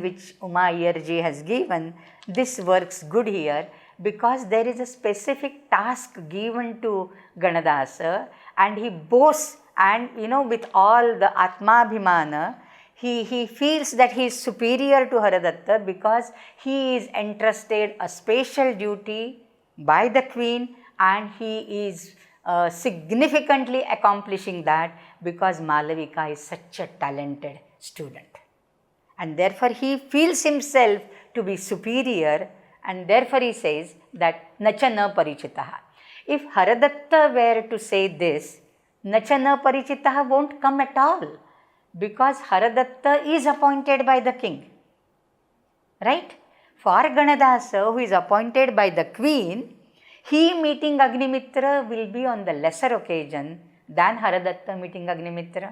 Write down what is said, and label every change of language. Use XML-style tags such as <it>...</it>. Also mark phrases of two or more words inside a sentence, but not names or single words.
<en>which Uma Iyerji has given, this works good here because there is a specific task given to Ganadasa and he boasts and with all the Atmabhimana, he feels that he is superior to Haradatta because he is entrusted a special duty by the queen and he is significantly accomplishing that because Malavika is such a talented student. And therefore, he feels himself to be superior and therefore, he says that</en> <sa>Nacha na parichitaha.</sa> <en>If Haradatta were to say this,</en> <sa>Nacha na parichitaha</sa> <en>won't come at all because Haradatta is appointed by the king. Right? For Ganadasa, who is appointed by the queen, he meeting Agnimitra will be on the lesser occasion than Haradatta meeting Agnimitra.</en>